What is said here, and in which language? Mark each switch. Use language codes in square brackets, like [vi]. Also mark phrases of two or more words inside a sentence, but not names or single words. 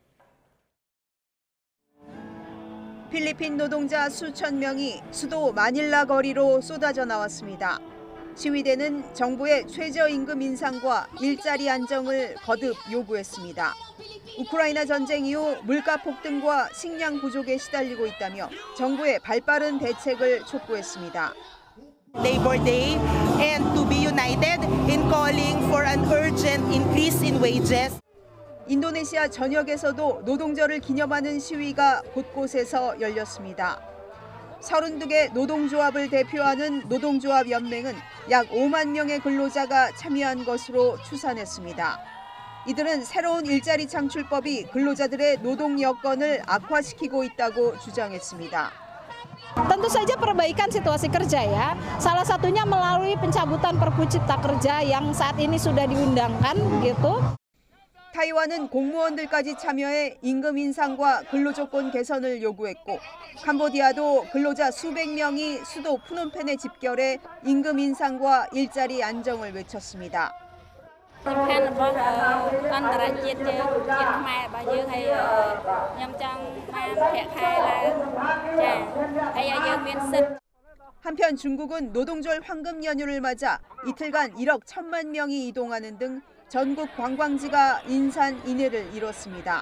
[ko] 필리핀 노동자 수천 명이 수도 마닐라 거리로 쏟아져 나왔습니다. 시위대는 정부의 최저임금 인상과 일자리 안정을 거듭 요구했습니다. 우크라이나 전쟁 이후 물가 폭등과 식량 부족에 시달리고 있다며 정부의 발빠른 대책을 촉구했습니다. [en] Labor Day and to be united in calling for an urgent increase in wages. [ko] 인도네시아 전역에서도 노동절을 기념하는 시위가 곳곳에서 열렸습니다. 32개 노동조합을 대표하는 노동조합 연맹은 약 5만 명의 근로자가 참여한 것으로 추산했습니다. 이들은 새로운 일자리 창출법이 근로자들의 노동 여건을 악화시키고 있다고 주장했습니다. [id] Tentu saja perbaikan situasi kerja ya. Salah satunya melalui pencabutan Perpu Cipta Kerja yang saat ini sudah diundangkan gitu. [ko] 타이완은 공무원들까지 참여해 임금 인상과 근로조건 개선을 요구했고 캄보디아도 근로자 수백 명이 수도 푸놈펜에 집결해 임금 인상과 일자리 안정을 외쳤습니다. 한편 중국은 노동절 황금 연휴를 맞아 이틀간 1억 1,000만 명이 이동하는 등 전국 관광지가 인산인해를 이뤘습니다.